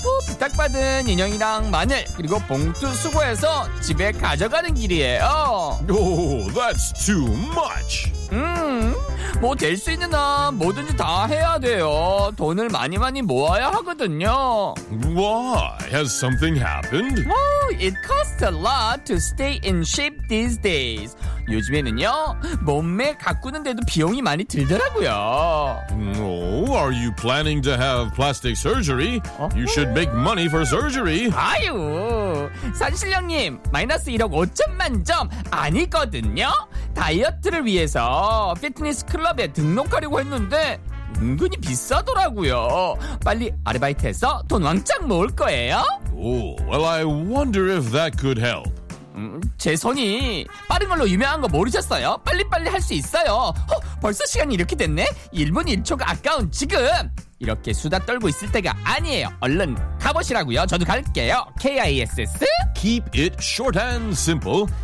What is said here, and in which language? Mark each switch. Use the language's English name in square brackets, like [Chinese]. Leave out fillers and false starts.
[Korean] 부탁받은 인형이랑 마늘 그리고 봉투 수거해서 집에 가져가는 길이에요. [English] Oh, that's too much. [Korean] 뭐 될 수 있는 한 뭐든지 다 해야 돼요. 돈을 많이 많이 모아야 하거든요. [English] Why? Has something happened? It costs a lot to stay in shape these days. [Korean] 요즘에는요, 몸매 가꾸는데도 비용이 많이 들더라고요. [English] No, are you planning to have plastic surgery? You should make money for surgery. [Korean] 아유, 산신령님, 마이너스 1억 5천 만점 아니거든요. 다이어트를 위해서 피트니스 클럽에 등록하려고 했는데 은근히 비싸더라고요. 빨리 아르바이트해서 돈 왕창 모을 거예요. [English] Oh, well, I wonder if that could help. [Korean] 제 손이 빠른 걸로 유명한 거 모르셨어요? 빨리 할 수 있어요. 벌써 시간이 이렇게 됐네? 1분 1초가 아까운 지금! 이렇게 수다 떨고 있을 때가 아니에요. 얼른 가보시라고요. 저도 갈게요. KISS [English] Keep it short and simple.